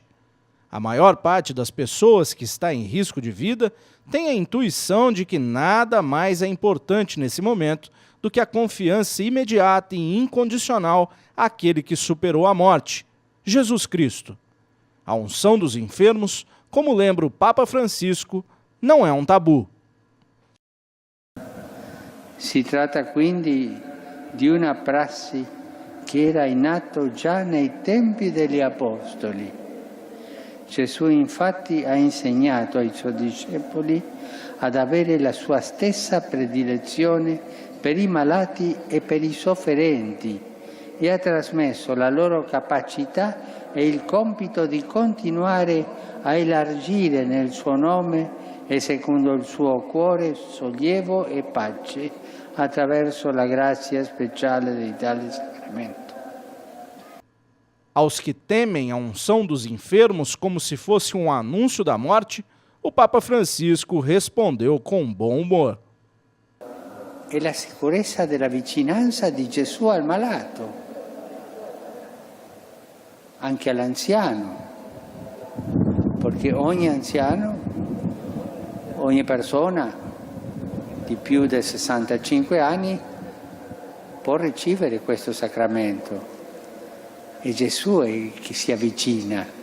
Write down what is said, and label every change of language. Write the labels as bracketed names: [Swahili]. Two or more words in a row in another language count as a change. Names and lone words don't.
[Portuguese] A maior parte das pessoas que está em risco de vida tem a intuição de que nada mais é importante nesse momento do que a confiança imediata e incondicional àquele que superou a morte, Jesus Cristo. A unção dos enfermos, como lembra o Papa Francisco, não é um tabu. [Italian] Si tratta quindi di una prassi che era in atto già nei tempi degli Apostoli. Gesù infatti ha insegnato ai suoi discepoli ad avere la sua stessa predilezione per i malati e per i sofferenti e ha trasmesso la loro capacità e il compito di continuare a elargire nel suo nome e secondo il suo cuore sollievo e pace attraverso la grazia speciale di tale sacramento. [Portuguese] Aos que temem a unção dos enfermos como se fosse um anúncio da morte, o Papa Francisco respondeu com bom humor. [Italian] È la sicurezza della vicinanza di Gesù al malato, anche all'anziano, perché ogni anziano, ogni persona di più di 65 anni può ricevere questo sacramento e Gesù è che si avvicina.